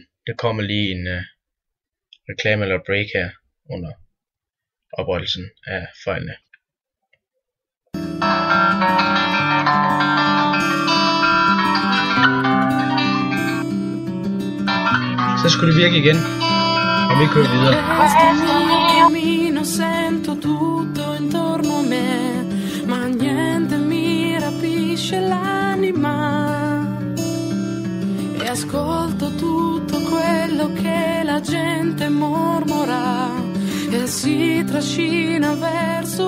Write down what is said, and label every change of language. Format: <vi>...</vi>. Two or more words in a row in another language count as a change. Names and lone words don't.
<da>Der kommer lige en reklame eller break her under oprettelsen af fejlene. Så skulle det virke igen. Og vi kører videre.</da> <it>Ascolto tutto quello che la gente mormora e si trascina verso</it>